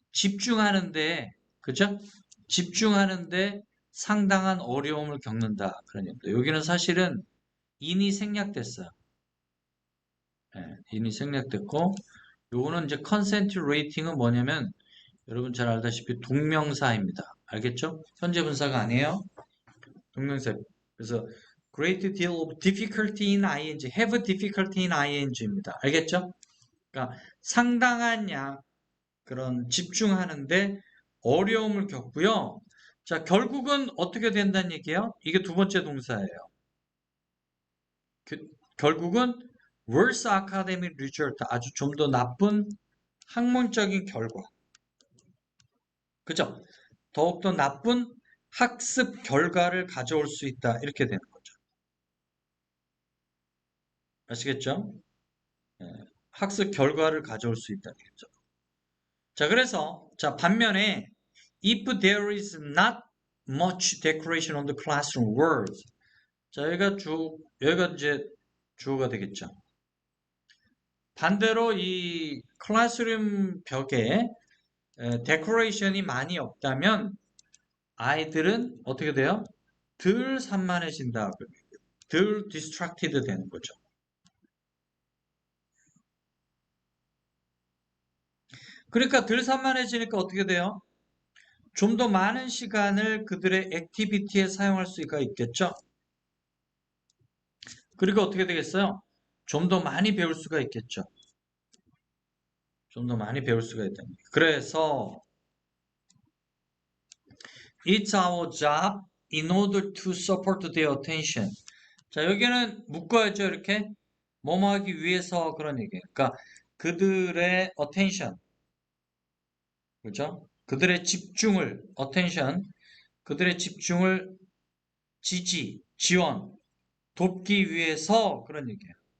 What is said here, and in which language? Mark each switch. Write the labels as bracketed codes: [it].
[ko] 집중하는데, 그죠? 집중하는데 상당한 어려움을 겪는다. 그런 얘기입니다. 여기는 사실은 인이 생략됐어요. 예, 인이 생략됐고, 요거는 이제 consent rating은 뭐냐면, 여러분 잘 알다시피 동명사입니다. 알겠죠? 현재 분사가 아니에요. 동명사. 그래서 [en] great deal of difficulty in ing, have difficulty in ing입니다. [ko] 알겠죠? 그러니까 상당한 양 그런 집중하는데 어려움을 겪고요. 자, 결국은 어떻게 된다는 얘기예요? 이게 두 번째 동사예요. 결국은 [en] worse academic result, [ko] 아주 좀 더 나쁜 학문적인 결과. 그죠? 더욱더 나쁜 학습 결과를 가져올 수 있다. 이렇게 되는 거죠. 아시겠죠? 예, 학습 결과를 가져올 수 있다. 죠 자, 그래서, 자, 반면에, [en] if there is not much decoration on the classroom walls. [ko] 자, 여기가 이제 주어가 되겠죠. 반대로 이 클래스룸 벽에 데코레이션이 많이 없다면 아이들은 어떻게 돼요? 덜 산만해진다. 덜 디스트랙티드 되는 거죠. 그러니까 덜 산만해지니까 어떻게 돼요? 좀 더 많은 시간을 그들의 액티비티에 사용할 수가 있겠죠? 그리고 어떻게 되겠어요? 좀 더 많이 배울 수가 있겠죠? 좀 더 많이 배울 수가 있다. 그래서 [en] it's our job in order to support their attention. [ko] 자, 여기는 묶어야죠, 이렇게. 뭐뭐 하기 위해서 그런 얘기예요. 그러니까 그들의 attention, 그죠? 그들의 집중을, attention, 그들의 집중을 지원, 돕기 위해서 그런 얘기예요.